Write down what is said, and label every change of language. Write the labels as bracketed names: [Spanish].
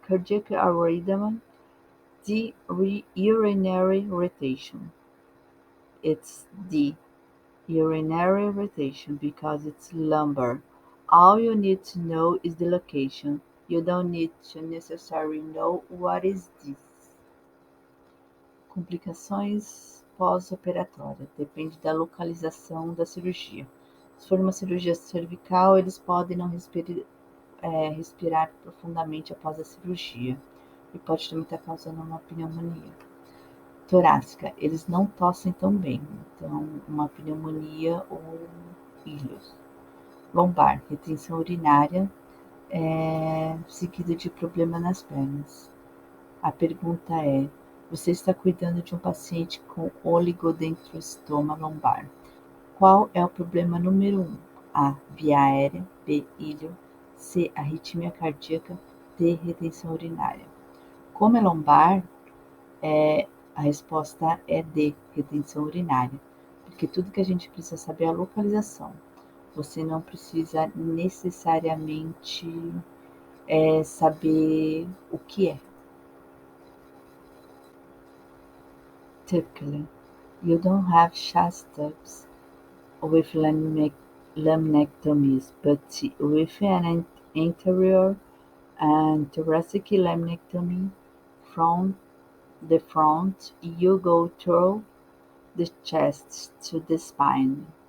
[English] Cardiac arrhythmia. D. Urinary retention. It's D. Urinary retention because it's lumbar. All you need to know is the location. You don't need to necessarily know what is this. [Portuguese] Complicações pós-operatórias. Depende da localização da cirurgia. Se for uma cirurgia cervical, eles podem não respirar profundamente após a cirurgia e pode também estar causando uma pneumonia. Torácica, eles não tossem tão bem, então uma pneumonia ou ilhos. Lombar, retenção urinária, seguido de problema nas pernas. A pergunta é: você está cuidando de um paciente com oligodendrocytoma lombar. Qual é o problema número 1? A. Via aérea. B. Ilho. C. Arritmia cardíaca. D. Retenção urinária. Como é lombar, a resposta é D. Retenção urinária. Porque tudo que a gente precisa saber é a localização. Você não precisa necessariamente saber o que é. [English] Typically, you don't have chest tubes with laminectomies, but with an anterior and thoracic laminectomy from the front, you go through the chest to the spine.